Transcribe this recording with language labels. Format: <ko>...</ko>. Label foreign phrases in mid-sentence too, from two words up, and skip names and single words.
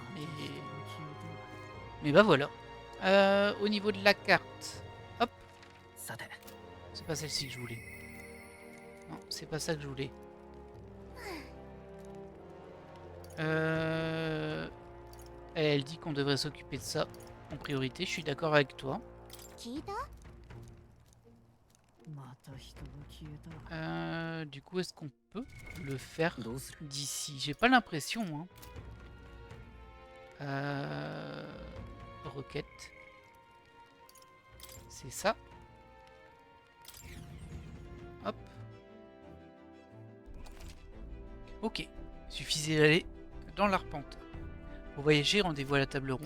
<fr>Mais bah voilà. Au niveau de la carte. Hop.</fr> <ja>さて</ja> <fr>C'est pas celle-ci que je voulais. Non, c'est pas ça que je voulais. Elle dit qu'on devrait s'occuper de ça en priorité. Je suis d'accord avec toi.</fr> <ja>聞いた？また人が消えた</ja> <fr>Du coup, est-ce qu'on peut le faire</fr> <ja>どうする</ja> <fr>d'ici? J'ai pas l'impression. Hein. Requête. C'est ça. Hop. Ok. Il suffisait d'aller dans l'arpenteur. Pour voyager, rendez-vous à la table ronde.</fr>